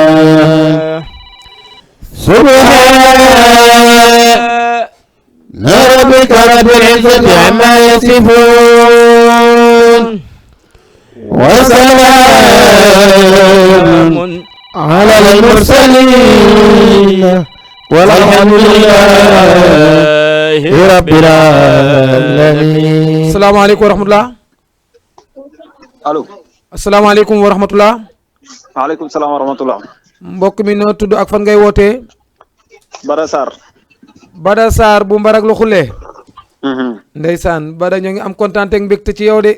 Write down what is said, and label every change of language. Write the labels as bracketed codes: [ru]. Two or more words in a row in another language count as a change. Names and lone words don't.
[ar] سبحان ربك رب العزة عما يصفون وسلام على المرسلين والحمد لله رب العالمين. السلام عليكم ورحمة الله. [wo] allo. [ar] السلام عليكم ورحمة الله. وعليكم السلام ورحمة الله. [wo] mbokk mi noo tudd ak fan ngay wootee. Bada Sarr. Bada Sarr bu Mbarak lu xulle. ndeysaan Bada ñoo ngi am kontaan ak mbégte ci yow de.